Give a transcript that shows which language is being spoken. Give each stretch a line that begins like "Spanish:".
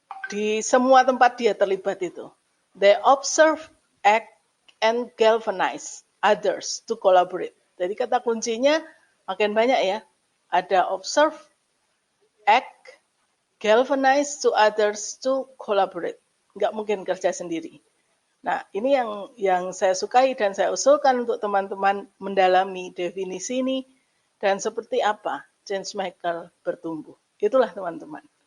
Indonesian: Di semua tempat dia terlibat itu.
English: They observe, act, and galvanize others to collaborate.
Indonesian: Jadi kata kuncinya makin banyak ya. Ada
English: observe, act, galvanize to others to collaborate.
Indonesian: Nggak mungkin kerja sendiri. Nah, ini yang saya sukai dan saya usulkan untuk teman-teman mendalami definisi ini dan seperti apa change maker bertumbuh. Itulah teman-teman.